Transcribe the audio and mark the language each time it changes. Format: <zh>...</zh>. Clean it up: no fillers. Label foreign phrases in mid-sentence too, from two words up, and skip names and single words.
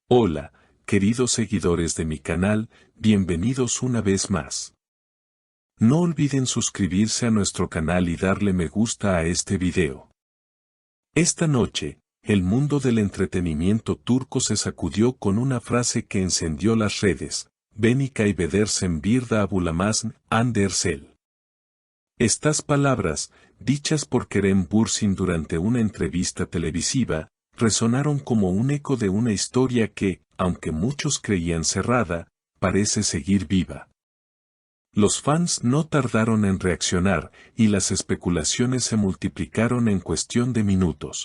<es>Hola, queridos seguidores de mi canal, bienvenidos una vez más. No olviden suscribirse a nuestro canal y darle me gusta a este video. Esta noche, el mundo del entretenimiento turco se sacudió con una frase que encendió las redes:</es> <tr>"Beni kaybedersen bir daha bulamazsın, Andersel".</tr> <es>Estas palabras, dichas por Kerem Bürsin durante una entrevista televisiva, resonaron como un eco de una historia que, aunque muchos creían cerrada, parece seguir viva. Los fans no tardaron en reaccionar, y las especulaciones se multiplicaron en cuestión de minutos.</es>